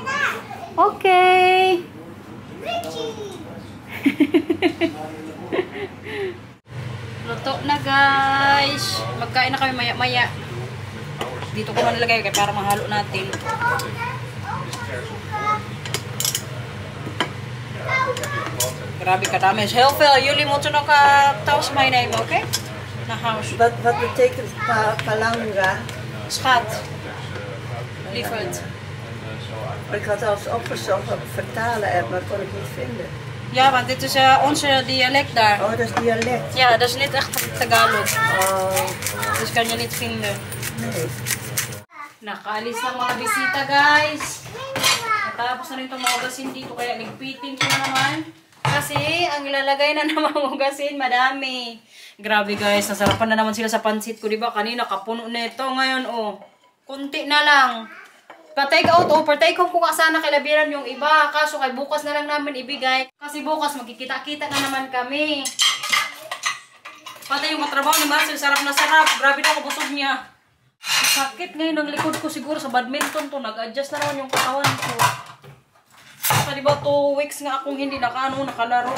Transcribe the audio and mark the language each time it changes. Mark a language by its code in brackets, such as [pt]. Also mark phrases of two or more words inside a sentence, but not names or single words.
[tl] Okay. Luto na guys. Magkain na kami maya-maya. Dito ko na nilagay para mahalo natin. Grabe kadami. [nl] Helfel, jullie moeten nog thuis meenemen, oké? Naar huis. Wat betekent palanga? Schat. Lieverd. Ik had alles opgezocht op het vertalen app, maar kon ik niet vinden. Ja, want dit is onze dialect daar. Oh, dat is dialect. Ja, dat is niet echt Tagalog. Oh, Dus kan je niet vinden. nee. [tl] Nakaalis ng mga bisita, guys. Natapos na rin itong mga ugasin dito, kaya nagpiting ko na naman. Kasi, ang ilalagay na naman ugasin, madami. Grabe, guys. Nasarapan na naman sila sa pansit ko, diba? Kanina, kapuno na ito. Ngayon, oh, kunti na lang. Pa-take out, oh, pa-take home ko ka sana kay Labiran yung iba. Kaso, kay bukas na lang namin ibigay. Kasi bukas, magkikita-kita na naman kami. Pati yung matrabaho ni Marcel, sarap na sarap. Grabe na ako busog niya. Sakit ngayon ang likod ko siguro sa badminton to. Nag-adjust na naman yung katawan ko. Kasi diba 2 weeks nga akong hindi nakalaro.